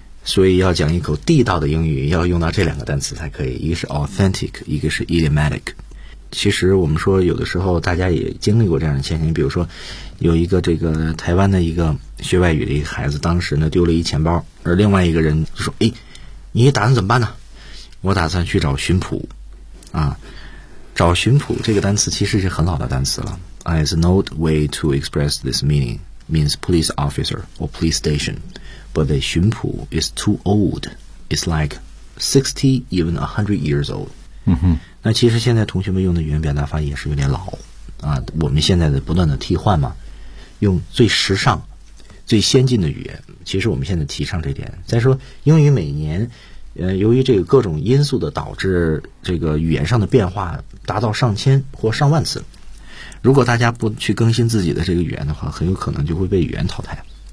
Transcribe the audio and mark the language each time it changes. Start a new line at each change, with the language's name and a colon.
Chinese: 所以要讲一口地道的英语要用到这两个单词才可以，一个是 authentic， 一个是 idiomatic。其实我们说有的时候大家也经历过这样的现象，比如说有一个这个台湾的一个学外语的一个孩子，当时呢丢了一钱包，而另外一个人就说，哎，你打算怎么办呢？我打算去找巡捕啊。找巡捕这个单词其实是很老的单词了，
English: It's an old way to express this meaning means police officer or police station, but the 巡捕 is too old, it's like 60 even 100 years old、 mm-hmm.
Chinese: 那其实现在同学们用的语言表达法也是有点老啊，我们现在的不断的替换嘛，用最时尚最先进的语言，其实我们现在提倡这点。再说英语每年由于这个各种因素的导致，这个语言上的变化达到上千或上万次，如果大家不去更新自己的这个语言的话，很有可能就会被语言淘汰。